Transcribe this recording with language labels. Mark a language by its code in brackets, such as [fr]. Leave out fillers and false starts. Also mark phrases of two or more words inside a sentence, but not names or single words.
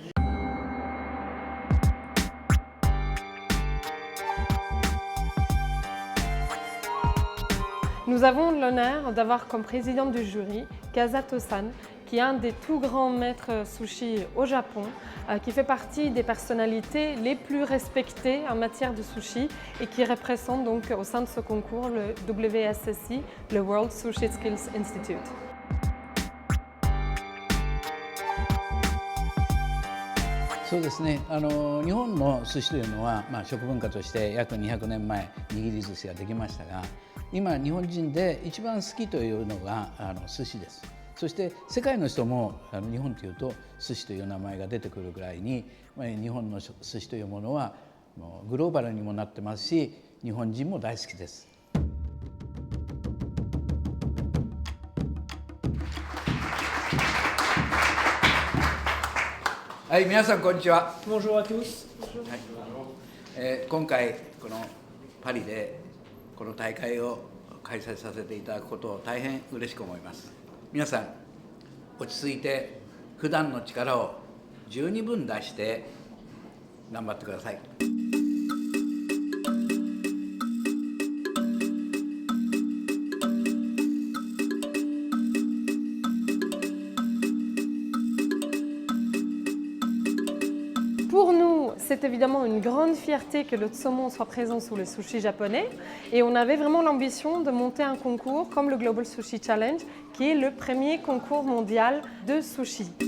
[fr] Nous avons l'honneur d'avoir comme président du jury Kazato-san, qui est un des tout grands maîtres sushi au Japon, qui fait partie des personnalités les plus respectées en matière de sushi et qui représente donc au sein de ce concours le WSSI, le World Sushi Skills Institute. [ja] そうですね、日本の寿司というのは、食文化として約200年前握り寿司ができましたが、今日本人で一番好きというのが寿司です。そして世界の人も日本というと寿司という名前が出てくるぐらいに、日本の寿司というものはもうグローバルにもなってますし、日本人も大好きです。はい、皆さんこんにちは。 [fr] Bonjour à tous. [ja] 今回このパリでこの大会を開催させていただくことを大変嬉しく思います。皆さん落ち着いて普段の力を十二分出して頑張ってください。 [fr] Pour nous, c'est évidemment une grande fierté que le saumon soit présent sous le sushi japonais et on avait vraiment l'ambition de monter un concours comme le Global Sushi Challenge qui est le premier concours mondial de sushi.